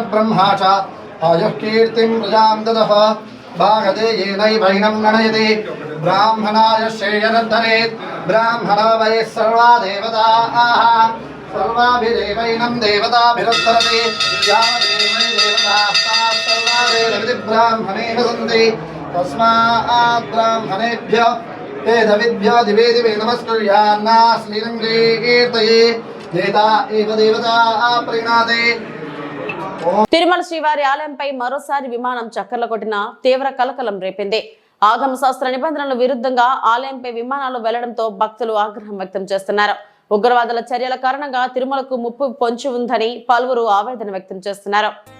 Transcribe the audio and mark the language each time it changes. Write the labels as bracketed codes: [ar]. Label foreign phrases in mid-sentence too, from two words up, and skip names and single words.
[sa] ब्रह्मा च आयुः कीर्तिं प्रजां ददः भागधेयेनैवैनं गणयति ब्राह्मणाय श्रेयरद्धरेत् ब्राह्मणो वै सर्वा देवताः सर्वाभिदेवैनं देवताभिरुत्तरति यावदेवै देवताः सर्वा ब्राह्मणेन सन्ति तस्मात् ब्राह्मणेभ्यः वेदविद्भ्यो दिवे दिवे नमस्कुर्यान्ना श्रीरङ्गे कीर्तये [te] దేవతా ఏవ దేవతా ప్రీణాదే. తిరుమల శ్రీవారి ఆలయంపై మరోసారి విమానం చక్కర్లు కొట్టిన తీవ్ర కలకలం రేపింది. ఆగమ శాస్త్ర నిబంధనల విరుద్ధంగా ఆలయంపై విమానాలు వెళ్లడంతో భక్తులు ఆగ్రహం వ్యక్తం చేస్తున్నారు. ఉగ్రవాదుల చర్యల కారణంగా తిరుమలకు ముప్పు పొంచి ఉందని పలువురు ఆవేదన వ్యక్తం చేస్తున్నారు.